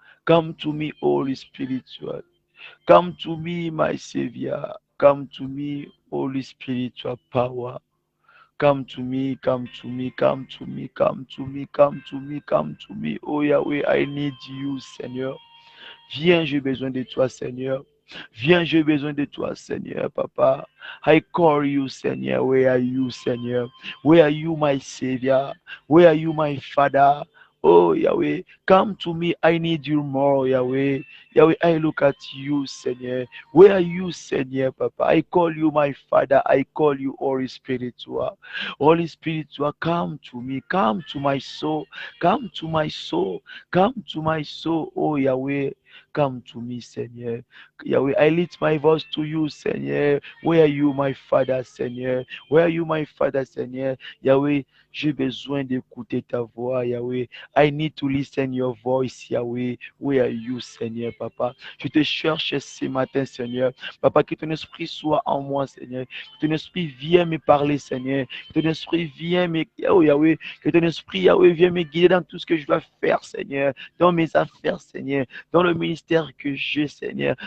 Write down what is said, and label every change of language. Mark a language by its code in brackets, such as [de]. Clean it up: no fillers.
[en] Come to me, Holy Spiritual. Come to me, my Savior. Come to me, Holy Spiritual power. Come to me, come to me, come to me, come to me, come to me, come to me. Oh Yahweh, I need you, Seigneur. [fr] Viens, j'ai besoin de toi, Seigneur. Viens, j'ai besoin de toi, Seigneur, Papa. [en] I call you, Seigneur. Where are you, Seigneur? Where are you, my Savior? Where are you, my Father? Oh Yahweh, come to me. I need you more, Yahweh. Yahweh, I look at you, Seigneur. Where are you, Seigneur, Papa? I call you my Father. I call you Holy Spiritual. Holy Spiritual, come to me. Come to my soul. Come to my soul. Come to my soul, oh Yahweh. Come to me, Seigneur. Yahweh, I lift my voice to you, Seigneur. Where are you, my Father, Seigneur? Where are you, my Father, Seigneur? [fr] Yahweh, j'ai besoin d'écouter ta voix, Yahweh. [en] I need to listen your voice, Yahweh. Where are you, Seigneur, Papa? [fr] Je te cherche ce matin, Seigneur. Papa, que ton esprit soit en moi, Seigneur. Que ton esprit vienne me parler, Seigneur. Que ton esprit vienne me... Oh, Yahweh. Que ton esprit, Yahweh, vienne me guider dans tout ce que je dois faire, Seigneur. Dans mes affaires, Seigneur. Dans le ministère que j'ai, Seigneur.